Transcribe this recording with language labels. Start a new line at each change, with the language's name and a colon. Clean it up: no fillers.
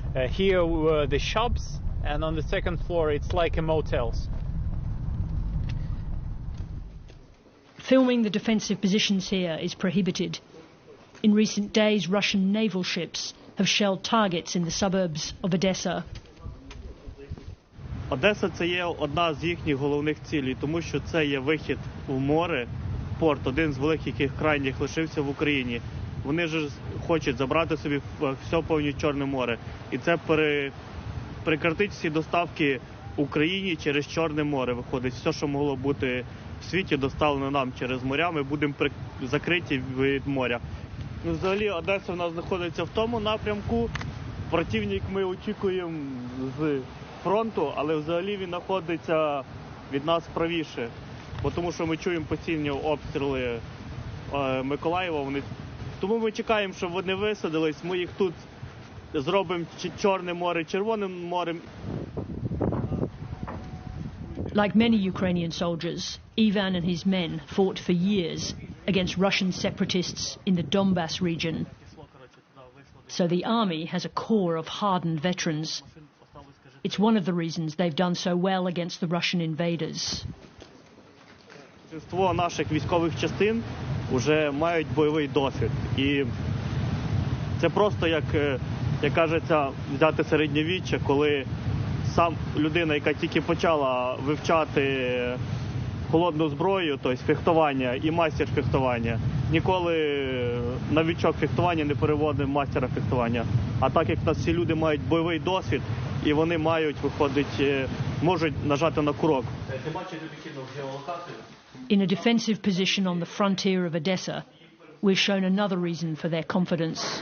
English: Here were the shops, and on the second floor it's like a motels. Filming the defensive positions here is prohibited. In recent days, Russian naval ships have shelled targets in the suburbs of Odessa.
Ukrainian: Одеса – це є одна з їхніх головних цілей, тому що це є вихід в море, порт, один з великих, яких крайніх лишився в Україні. Вони ж хочуть забрати собі все повністю Чорне море. І це прекратить всі доставки Україні через Чорне море. Виходить, все, що могло бути в світі, доставлено нам через моря, ми будемо закриті від моря. Взагалі, Одеса в нас знаходиться в тому напрямку. Противник ми очікуємо з фронту, але взагалі він знаходиться від нас правіше. Тому що ми чуємо постійні обстріли Миколаєва. Тому ми чекаємо, щоб вони висадились. Ми їх тут зробимо Чорне море Червоним морем.
English: Like many Ukrainian soldiers, Ivan and his men fought for years against Russian separatists in the Donbass region. So the army has a core of hardened veterans. It's one of the reasons they've done so well against the Russian invaders.
Ukrainian: Більшість наших військових частин вже мають бойовий досвід. І це просто, як кажеться, взяти середньовіччя, коли сам людина, яка тільки почала вивчати холодну зброю, тобто фехтування і майстер фехтування, ніколи новичок фехтування не переводив мастера фехтування. А так як у нас всі люди мають бойовий досвід, і вони мають, виходить, можуть нажати на курок.
English: In a defensive position on the frontier of Odessa, we're shown another reason for their confidence.